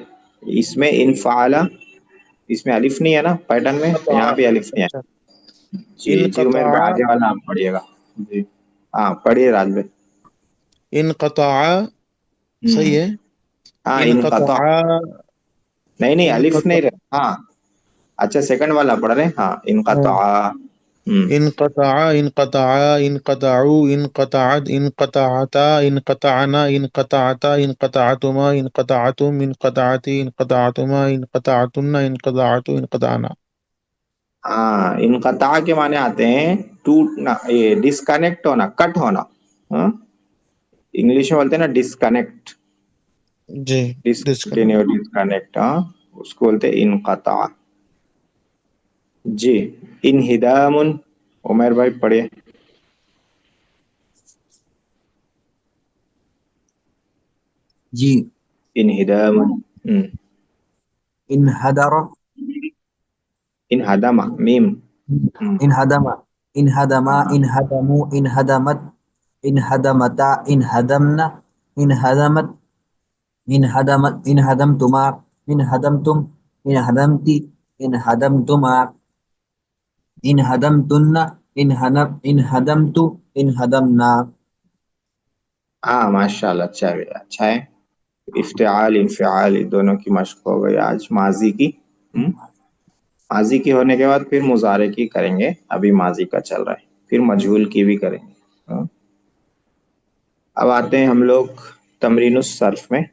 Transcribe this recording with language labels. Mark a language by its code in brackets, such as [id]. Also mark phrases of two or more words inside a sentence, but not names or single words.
[ur] اس میں انفعال، اس میں الف نہیں ہے نا پیٹرن میں، یہاں پہ الف نہیں اچھا. ہے. جی عمر انقطاع بھائی آگے والا آپ پڑھیے گا. جی ہاں پڑھیے راج بھائی. انقطاع ہوں، صحیح ہے. ہاں انقطاع. انقطاع نہیں الف انقطاع نہیں رہتا. ہاں اچھا سیکنڈ والا پڑھ رہے ہیں. ہاں انقطاع. [ar] انقطع انقطع انقطعوا انقطعت انقطعتا انقطعنا انقطعتا انقطعتما انقطعتم انقطعتی انقطعتما انقطعتن انقطعت انقطعنا. [ur] ہاں انقطاع کے معنی آتے ہیں ٹوٹنا، یہ ڈسکنیکٹ ہونا، کٹ ہونا. ہاں انگلش میں بولتے ہیں نا ڈسکنیکٹ. جی [en] discontinue disconnect. [ur] ہاں اس کو بولتے ہیں انقطاع. جی انہدام. عمر بھائی پڑھے. جی انہدام. انحدر انہدم میم. [ar] انہدم انہدما انہدموا انہدمت انہدمتا انہدمنا انہدمت انہدمت انہدمتما انہدمتم انہدمتی انہدمتما انہدمتن انہدمت انہدمنا. [ur] ہاں [ar] ماشاء اللہ [ur] اچھا ہے. [ar] افتعال انفعال [ur] دونوں کی مشق ہو گئی آج. ماضی کی ماضی کی ہونے کے بعد پھر مضارع کی کریں گے. ابھی ماضی کا چل رہا ہے. پھر مجہول کی بھی کریں. ہاں. اب آتے ہیں ہم لوگ [ar] تمرین الصرف [ur] میں.